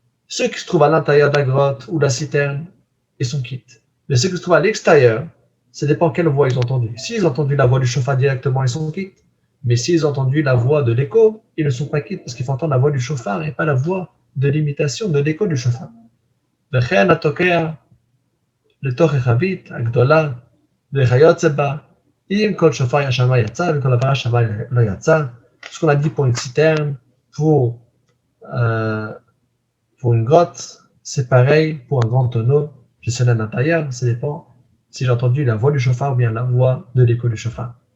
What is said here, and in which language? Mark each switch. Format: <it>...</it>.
<fr>Ceux qui se trouvent à l'intérieur de la grotte ou de la citerne, ils sont quittes. Mais ceux qui se trouvent à l'extérieur, ça dépend quelle voix ils ont entendu. S'ils ont entendu la voix du chauffard directement, ils sont quittes. Mais s'ils ont entendu la voix de l'écho, ils ne sont pas quittes parce qu'il faut entendre la voix du chauffard et pas la voix de l'imitation de l'écho du chauffard.</fr> <he>וכן התוקע לתוך החבית הגדולה וכיוצא בה, אם כל שופר ישמע יצא וכל עברה שמע לא יצא.</he> <fr>Ce qu'on a dit pour une citerne, pour une grotte, c'est pareil pour un grand tonneau. Je sonne à l'intérieur, ça dépend si j'ai entendu la voix du chauffard ou bien la voix de l'écho du chauffard.</fr>